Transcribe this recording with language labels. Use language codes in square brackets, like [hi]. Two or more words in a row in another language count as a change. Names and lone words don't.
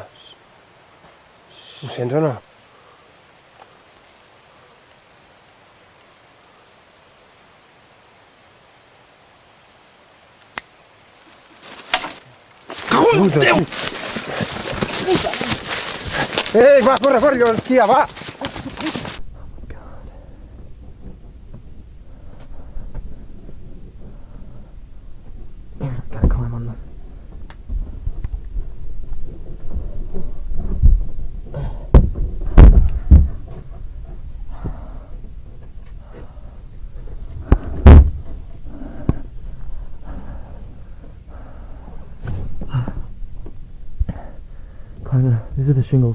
[ca] Ho sents o no? Cago en Déu! Va, corre, corre, hòstia, va! [en] Gotta climb on them. These are the shingles.